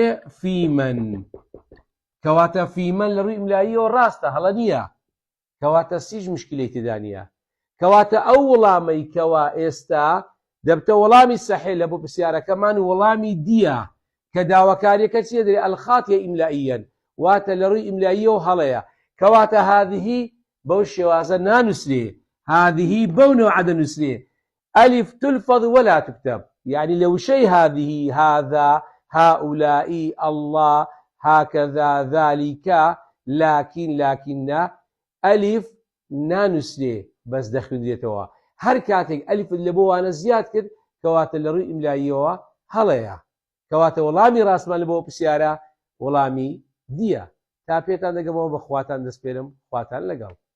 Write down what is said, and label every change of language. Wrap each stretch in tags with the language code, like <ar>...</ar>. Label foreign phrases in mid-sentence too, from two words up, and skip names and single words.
<ckb>فیمەن، کەواتە فیمەن لە ڕووی ئیملائیەوە ڕاستە، هەڵە نییە، کەواتە سیش مشکلەی تێدا نییە، کەواتە ئەو وەڵامەی کەوا ئێستا دەبتە وەڵامی سەحیح لە بۆ پرسیارەکەمان وەڵامی دیە کە داواکاریەکە چیە دەرێ؟</ckb> <ar>ئەلخاتیە ئیملائیەن،</ar> <ckb>واتە لە ڕووی ئیملائیەوە هەڵەیە، کەواتە هاذیهی بەو شێوازە نانووسرێ، هاذیهی بەو نەوعە دەنووسرێ،</ckb> <ar>ئەلیف تلفظ ولا تكتب، يعني لو شيء هذه هذا هؤلاء الله هكذا ذلك لكن</ar> <ckb>ألف نانوسرێ بەس دەخوێندرێتەوە، هەر کاتێک ئەلیف لە بۆ وانە زیاد کرد کەواتە لە ڕووی ئیملائیەوە هەڵەیە، کەواتە وەڵامی ڕاستمان لە بۆ پرسیارە وەڵامی دیە. تا پێتان دەگەمەوە بە خواتان دەسپێرم، خواتان لەگەڵ.</ckb>